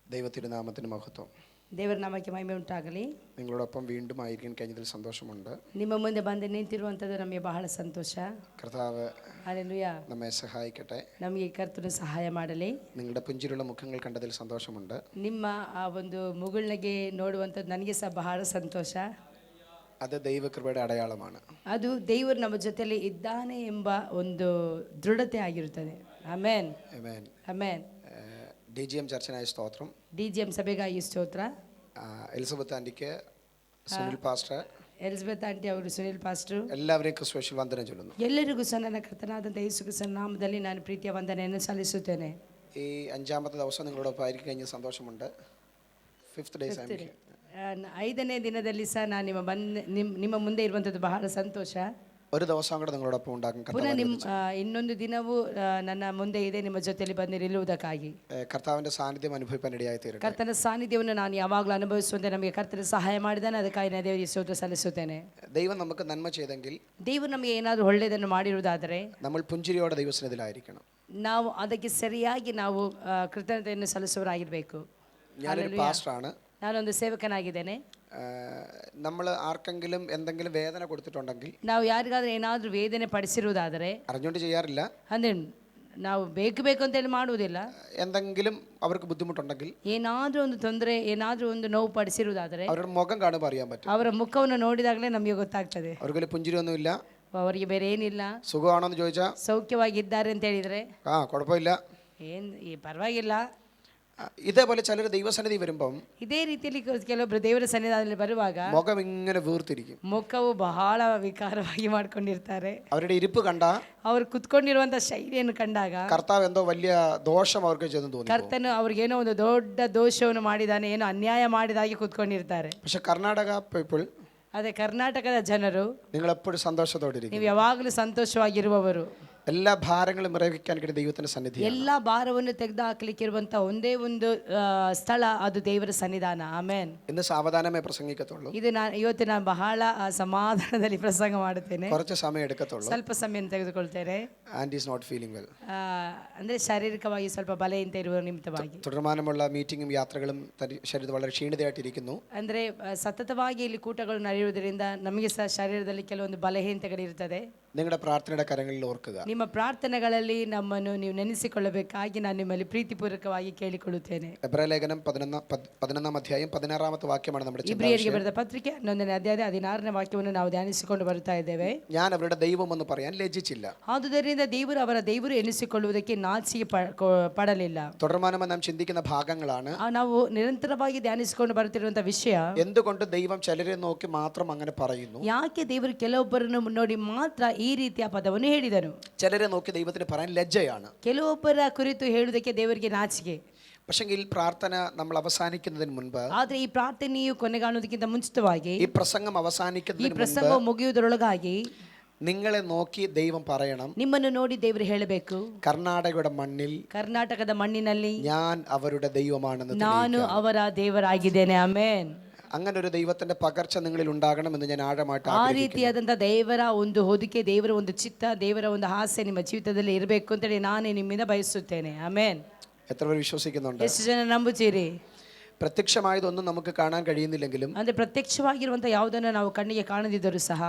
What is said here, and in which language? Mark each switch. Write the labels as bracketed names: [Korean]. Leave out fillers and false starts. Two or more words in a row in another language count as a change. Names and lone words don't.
[Malayalam] തിരുനാമത്തിന് മഹത്വം. [Kannada] ದೇವರ ನಾಮಕ್ಕೆ ಮಹಿಮೆ ಉಂಟಾಗಲಿ. [Malayalam] നിങ്ങളോടൊപ്പം വീണ്ടും ആയിരിക്കാൻ കഴിഞ്ഞതിൽ സന്തോഷമുണ്ട്. [Kannada] ನಿಮ್ಮ ಮುಂದೆ ಬಂದು ನಿಂತಿರುವಂಥದ್ದು ನಮಗೆ ಬಹಳ ಸಂತೋಷ. [Malayalam] കർത്താവ് ഹല്ലേലൂയ. നമ്മെ സഹായിക്കട്ടെ. [Kannada] ನಮಗೆ ಕರ್ತನು ಸಹಾಯ ಮಾಡಲಿ. [Malayalam] നിങ്ങളുടെ പുഞ്ചിരിയുള്ള മുഖങ്ങൾ കണ്ടതിൽ സന്തോഷമുണ്ട്. [Kannada] ನಿಮ್ಮ ಆ ಒಂದು ಮುಗುಳ್ನಗೆ ನೋಡುವಂಥದ್ದು ನನಗೆ ಸಹ ಬಹಳ ಸಂತೋಷ. [Malayalam] അത് ദൈവകൃപയുടെ അടയാളമാണ്. [Kannada] ಅದು ದೇವರು ನಮ್ಮ ಜೊತೆಯಲ್ಲಿ ಇದ್ದಾನೆ ಎಂಬ ಒಂದು ದೃಢತೆ ಆಗಿರುತ್ತದೆ. ಆಮೆನ್ [Malayalam] ആമേൻ. [Kannada] ಆಮೆನ್. [Malayalam] DGM ചർച്ചിനായ സ്തോത്രം. [Kannada] DGM ಸಭೆಗಾಗಿ ಸ್ತೋತ್ರ. [Malayalam] എലിസബത്ത് ആന്റിക്ക്, സുനിൽ പാസ്റ്റർ, [Kannada] ಎಲಿಜಬೆತ್ ಆಂಟಿ ಅವರು, ಸುನಿಲ್ ಪಾಸ್ಟರ್, [Malayalam] എല്ലാവരെയും ക്രിസ്തുവിൽ വന്ദനം ചൊല്ലുന്നു. [Kannada] ಎಲ್ಲರಿಗೂ ಸಹ ನನ್ನ ಕರ್ತನಾದಂಥ ಯೇಸು ಕ್ರಿಸ್ತನ ನಾಮದಲ್ಲಿ ನಾನು ಪ್ರೀತಿಯ ವಂದನೆಯನ್ನು ಸಲ್ಲಿಸುತ್ತೇನೆ. [Malayalam] ഈ 5ാമത്തെ ദിവസം നിങ്ങളോടൊപ്പം ആയിരിക്കും കഴിഞ്ഞ സന്തോഷമുണ്ട്. [English] 5th day [Kannada] 5ನೇ ದಿನದಲ್ಲಿ ಸಹ ನಾನು ನಿಮ್ಮ ಮುಂದೆ ಇರುವಂಥದ್ದು ಬಹಳ ಸಂತೋಷ. [Malayalam] ഒരു ദിവസം കൂടെ നിങ്ങളോടൊപ്പം ഉണ്ടാകും. [Kannada] ಪುನಃ ಇನ್ನೊಂದು ದಿನವೂ ನನ್ನ ಮುಂದೆ ಇದೆ ನಿಮ್ಮ ಜೊತೆಯಲ್ಲಿ ಬಂದು ನಿಲ್ಲುವುದಕ್ಕಾಗಿ. [Malayalam] കർത്താവിന്റെ സാന്നിധ്യം അനുഭവിക്കാൻ ഇടയായി തീരട്ടെ. [Kannada] ಕರ್ತನ ಸಾನ್ನಿಧ್ಯವನ್ನು ನಾನು ಯಾವಾಗಲೂ ಅನುಭವಿಸುವಂತೆ ನಮಗೆ ಕರ್ತನ ಸಹಾಯ ಮಾಡಿದ್ದಾನೆ. ಅದಕ್ಕಾಗಿ ನಾನು ದೇವರಿಗೆ ಸ್ತೋತ್ರ ಸಲ್ಲಿಸುತ್ತೇನೆ. [Malayalam] ദൈവം നമുക്ക് നന്മ ചെയ്തെങ്കിൽ, [Kannada] ದೇವರು ನಮಗೆ ಏನಾದರೂ ಒಳ್ಳೆಯದನ್ನು ಮಾಡಿರುವುದಾದರೆ [Malayalam] നമ്മൾ പുഞ്ചിരിയോടെ ദൈവസന്നിധിയിലായിരിക്കണം. [Kannada] ನಾವು ಅದಕ್ಕೆ ಸರಿಯಾಗಿ ನಾವು ಕೃತಜ್ಞತೆಯನ್ನು ಸಲ್ಲಿಸುವವರಾಗಿರಬೇಕು. [Malayalam] ഞാനൊരു പാസ്റ്ററാണ്. [Kannada] ನಾನೊಂದು ಸೇವಕನಾಗಿದ್ದೇನೆ. [Malayalam] നമ്മൾ ആർക്കെങ്കിലും എന്തെങ്കിലും വേദന കൊടുത്തിട്ടുണ്ടെങ്കിൽ, [Kannada] ನಾವು ಯಾರಿಗಾದ್ರೂ ಏನಾದರೂ ವೇದನೆ ಪಡಿಸಿರುವುದಾದರೆ, [Malayalam] അറിഞ്ഞുകൊണ്ട് ചെയ്യാറില്ല, [Kannada] ಅಂದರೆ ನಾವು ಬೇಕು ಅಂತೇಳಿ ಮಾಡುವುದಿಲ್ಲ, [Malayalam] എന്തെങ്കിലും അവർക്ക് ബുദ്ധിമുട്ടുണ്ടെങ്കിൽ, [Kannada] ಏನಾದರೂ ಒಂದು ತೊಂದರೆ, ಏನಾದರೂ ಒಂದು ನೋವು ಪಡಿಸಿರುವುದಾದರೆ [Malayalam] അവരുടെ മുഖം കാണുമ്പോൾ അറിയാൻ പറ്റും. [Kannada] ಅವರ ಮುಖವನ್ನು ನೋಡಿದಾಗಲೇ ನಮಗೆ ಗೊತ್ತಾಗ್ತದೆ. [Malayalam] അവർക്ക് പുഞ്ചിരിയൊന്നുമില്ല, [Kannada] ಅವರಿಗೆ ಬೇರೆ ಏನಿಲ್ಲ. [Malayalam] സുഖമാണോ എന്ന് ചോദിച്ചാൽ [Kannada] ಸೌಖ್ಯವಾಗಿದ್ದಾರೆ ಅಂತ ಹೇಳಿದರೆ [Malayalam] കുഴപ്പമില്ല, [Kannada] ಪರವಾಗಿಲ್ಲ. [Malayalam] ഇതേപോലെ ചിലർ ദൈവസന്നിധി വരുമ്പം [Kannada] ಇದೇ ರೀತಿಯಲ್ಲಿ ಕೆಲವೊಬ್ಬರು ದೇವರ ಸನ್ನಿಧಾನದಲ್ಲಿ ಬರುವಾಗ [Malayalam] മുഖം ഇങ്ങനെ വീർത്തിരിക്കും. [Kannada] ಮುಖವು ಬಹಳ ವಿಕಾರವಾಗಿ ಮಾಡ್ಕೊಂಡಿರ್ತಾರೆ. [Malayalam] അവരുടെ ഇരിപ്പ് കണ്ട, [Kannada] ಅವರು ಕುತ್ಕೊಂಡಿರುವಂತ ಶೈಲಿಯನ್ನು ಕಂಡಾಗ [Malayalam] കർത്താവ് എന്തോ വലിയ ദോഷം അവർക്ക് ചെയ്തെന്ന് തോന്നി. [Kannada] ಕರ್ತನು ಅವ್ರಿಗೇನೋ ಒಂದು ದೊಡ್ಡ ದೋಷವನ್ನು ಮಾಡಿದಾನೆ, ಏನೋ ಅನ್ಯಾಯ ಮಾಡಿದಾಗಿ ಕುತ್ಕೊಂಡಿರ್ತಾರೆ. [Malayalam] പക്ഷെ കർണാടക പീപ്പിൾ, [Kannada] ಅದೇ ಕರ್ನಾಟಕದ ಜನರು, [Malayalam] നിങ്ങൾ എപ്പോഴും സന്തോഷത്തോടിരിക്കും. [Kannada] ನೀವು ಯಾವಾಗಲೂ ಸಂತೋಷವಾಗಿರುವವರು. [Malayalam] എല്ലാ ഭാരങ്ങളും ഇറക്കാൻ കിട്ടിയ ദൈവത്തിന്റെ സന്നിധി. [Kannada] ಎಲ್ಲಾ ಭಾರವನ್ನು ತೆಗೆದು ಹಾಕ್ಲಿಕ್ಕೆ ಇರುವಂತ ಒಂದೇ ಒಂದು ಸ್ಥಳ, ಅದು ದೇವರ ಸನ್ನಿಧಾನ. ಆಮೆನ್. [Malayalam] ഇന്ന് സാവധാനമേ പ്രസംഗിക്കത്തുള്ളൂ. [Kannada] ಇವತ್ತು ನಾನು ಬಹಳ ಸಮಾಧಾನದಲ್ಲಿ ಪ್ರಸಂಗ ಮಾಡುತ್ತೇನೆ. [Malayalam] കുറച്ച് സമയം എടുക്കത്തുള്ളൂ. [Kannada] ಸ್ವಲ್ಪ ಸಮಯ ತೆಗೆದುಕೊಳ್ತೇನೆ. [English] and is not feeling well. [Kannada] ಅಂದ್ರೆ ಶಾರೀರಿಕವಾಗಿ ಸ್ವಲ್ಪ ಬಲಹೀನತೆ ಇರುವ ನಿಮಿತ್ತವಾಗಿ [Malayalam] തുടർമാനമുള്ള മീറ്റിംഗും യാത്രകളും ശരീരത്തിൽ വളരെ ക്ഷീണിതയായിട്ടിരിക്കുന്നു. [Kannada] ಅಂದ್ರೆ ಸತತವಾಗಿ ಇಲ್ಲಿ ಕೂಟಗಳು ನಡೆಯುವುದರಿಂದ ನಮಗೆ ಸಹ ಶರೀರದಲ್ಲಿ ಕೆಲವೊಂದು ಬಲಹೀನತೆಗಳಿರುತ್ತದೆ. [Malayalam] നിങ്ങളുടെ പ്രാർത്ഥനയുടെ കരങ്ങളിൽ ഓർക്കുക. [Kannada] ನಿಮ್ಮ ಪ್ರಾರ್ಥನೆಗಳಲ್ಲಿ ನಮ್ಮನ್ನು ನೀವು ನೆನೆಸಿಕೊಳ್ಳಬೇಕಾಗಿ ನಾನು ನಿಮ್ಮಲ್ಲಿ ಪ್ರೀತಿಪೂರ್ವಕವಾಗಿ ಕೇಳಿಕೊಳ್ಳುತ್ತೇನೆ. [Malayalam] എബ്രായ ലേഖനം 11ാം അധ്യായം 16ാമത്തെ വാക്യമാണ് നമ്മുടെ ചിന്ത. [Kannada] ಇಬ್ರಿಯರಿಗೆ ಬರೆದ ಪತ್ರಿಕೆ 11ನೇ ಅಧ್ಯಾಯ 16ನೇ ವಾಕ್ಯವನ್ನು ನಾವು ಧ್ಯಾನಿಸಿಕೊಂಡು ಬರುತ್ತಾ ಇದ್ದೇವೆ. [Malayalam] ഞാൻ അവരുടെ ദൈവമെന്ന് പറയാൻ ലജ്ജിച്ചില്ല. [Kannada] ಆದುದರಿಂದ ದೇವರು ಅವರ ದೇವರು ಎನಿಸಿಕೊಳ್ಳುವುದಕ್ಕೆ ನಾಚಿಕೆ ಪಡಲಿಲ್ಲ. [Malayalam] തുടർമാനമായി നാം ചിന്തിക്കുന്ന ഭാഗങ്ങളാണ്. [Kannada] ನಾವು ನಿರಂತರವಾಗಿ ಧ್ಯಾನಿಸಿಕೊಂಡು ಬರುತ್ತಿರುವಂತಹ ವಿಷಯ, [Malayalam] എന്തുകൊണ്ട് ദൈവം ചിലരെ നോക്കി മാത്രം അങ്ങനെ പറയുന്നു, [Kannada] ಯಾಕೆ ದೇವರು ಕೆಲವೊಬ್ಬರನ್ನು ನೋಡಿ ಮಾತ್ರ ಈ ರೀತಿಯ ಪದವನ್ನು ಹೇಳಿದನು. [Malayalam] ചിലരെ നോക്കി ദൈവത്തിന് പറയാൻ ലജ്ജയാണ്. [Kannada] ಕೆಲವೊಬ್ಬರ ಕುರಿತು ಹೇಳುವುದಕ್ಕೆ ದೇವರಿಗೆ ನಾಚಿಕೆ. [Malayalam] പക്ഷെങ്കിൽ പ്രാർത്ഥന നമ്മൾ അവസാനിക്കുന്നതിന് മുൻപ്, [Kannada] ಆದ್ರೆ ಈ ಪ್ರಾರ್ಥನೆಯು ಕೊನೆಗಾಣುವುದಕ್ಕಿಂತ ಮುಂಚಿತವಾಗಿ, [Malayalam] ഈ പ്രസംഗം [Kannada] ಈ [Malayalam] അവസാനിക്കുന്നതിന് [Kannada] ಪ್ರಸಂಗ [Malayalam] മുൻപ് [Kannada] ಮುಗಿಯುವುದರೊಳಗಾಗಿ [Malayalam] നിങ്ങളെ നോക്കി ദൈവം പറയണം, [Kannada] ನಿಮ್ಮನ್ನು ನೋಡಿ ದೇವರು ಹೇಳಬೇಕು, [Malayalam] കർണാടകയുടെ മണ്ണിൽ, [Kannada] ಕರ್ನಾಟಕದ ಮಣ್ಣಿನಲ್ಲಿ [Malayalam] ഞാൻ അവരുടെ ദൈവമാണെന്ന് [Kannada] ನಾನು ಅವರ ದೇವರಾಗಿದ್ದೇನೆ. ಆಮೆನ್. [Malayalam] അങ്ങനെ ഒരു ദൈവത്തിന്റെ പകർച്ച നിങ്ങളിൽ ഉണ്ടാകണമെന്ന് ഞാൻ ആഴമായിട്ട് [Kannada] ಆ [Malayalam] ആഗ്രഹിക്കുന്നു. [Kannada] ರೀತಿಯಾದಂಥ ದೇವರ ಒಂದು ಹೊದಿಕೆ, ದೇವರ ಒಂದು ಚಿತ್ತ, ದೇವರ ಒಂದು ಹಾಸ್ಯ ನಿಮ್ಮ ಜೀವಿತದಲ್ಲಿ ಇರಬೇಕು ಅಂತೇಳಿ ನಾನು ನಿಮ್ಮಿಂದ ಬಯಸುತ್ತೇನೆ. ಆಮೆನ್. [Malayalam] എത്ര പേർ വിശ്വസിക്കുന്നുണ്ട്? [Kannada] ಎಷ್ಟು ಜನ ನಂಬುತ್ತೀರಿ? [Malayalam] പ്രത്യക്ഷമായതൊന്നും നമുക്ക് കാണാൻ കഴിയുന്നില്ലെങ്കിലും, [Kannada] ಅಂದ್ರೆ ಪ್ರತ್ಯಕ್ಷವಾಗಿರುವಂತ ಯಾವುದನ್ನು ನಾವು ಕಣ್ಣಿಗೆ ಕಾಣದಿದ್ದರೂ ಸಹ